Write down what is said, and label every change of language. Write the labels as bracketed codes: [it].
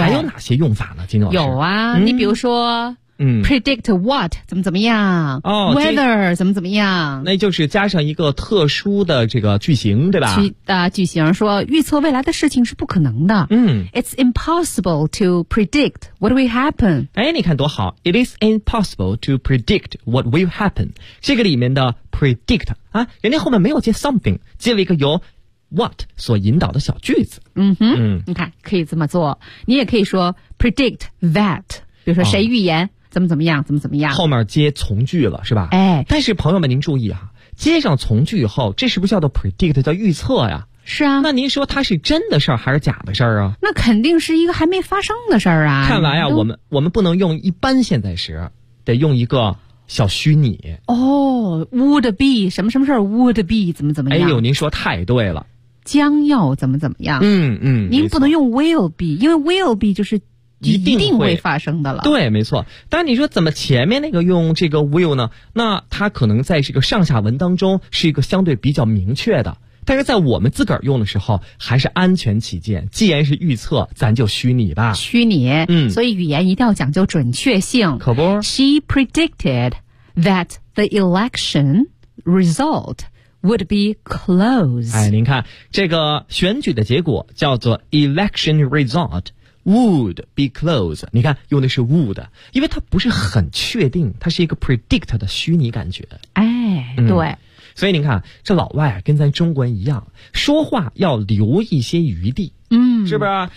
[zh] 还有哪些用法呢，金总？有啊，嗯，你比如说，predict what 怎么怎么样？哦，weather 怎么怎么样？那就是加上一个特殊的这个句型，对吧？句型说预测未来的事情是不可能的。嗯 [en] ，It's impossible to predict what will happen。 [zh] 哎，你看多好 [en] ！It is impossible to predict what will happen。 [zh] 这个里面的 predict。啊，人家后面没有接 something， 接了一个由 what 所引导的小句子。嗯哼，你看可以这么做，你也可以说 predict that， 比如说谁预言，哦，怎么怎么样，怎么怎么样，后面接从句了，是吧？哎，但是朋友们您注意啊，接上从句以后，这是不是叫做 predict， 叫预测呀？是啊，那您说它是真的事儿还是假的事儿啊？那肯定是一个还没发生的事儿啊。看来啊，我们不能用一般现在时，得用一个小虚拟哦。 would be 什么什么事儿 would be 怎么怎么样。哎呦，您说太对了，将要怎么怎么样。嗯，您不能用 will be， 因为 will be 就是一定会发生的了。对，没错。但你说怎么前面那个用这个 will 呢，那它可能在这个上下文当中是一个相对比较明确的，但是在我们自个儿用的时候还是安全起见，既然是预测咱就虚拟吧。虚拟，所以语言一定要讲究准确性。可不， [en] She predicted that the election result would be close。 [zh] 哎，您看这个选举的结果叫做 [en] election result would be close， [zh] 你看用的是 would， 因为它不是很确定，它是一个 predict 的虚拟感觉。哎，对，所以您看这老外啊，跟咱中国人一样，说话要留一些余地。是不是？